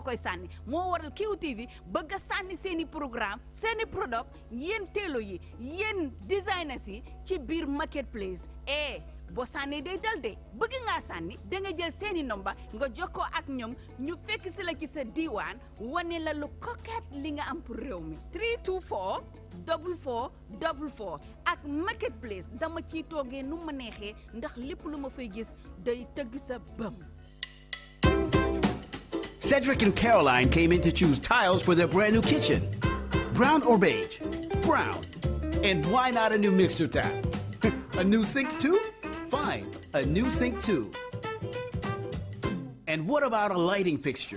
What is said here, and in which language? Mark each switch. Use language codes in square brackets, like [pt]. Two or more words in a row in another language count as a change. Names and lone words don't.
[wo] koy sànni moo waral QTV bëgg a sànni seeni programme seeni product yéen teelo yi yéen designers yi ci biir Marketplace boo sànnee day dal de bëgg ngaa sànni da nga jël seeni nomba nga jokkoo ak ñoom ñu fekk si la ci sa diiwaan wane la lu coquette li nga am pour réew mi 324 4444 ak Marketplace dama ciy toogee nu ma neexee ndax lépp lu ma fay gis day tëgg sa bëm. [en] Cedric and Caroline came in to choose tiles for their brand new kitchen. Brown or beige? Brown. And why not a new mixture tap? A new sink too? Fine, a new sink too. And what about a lighting fixture?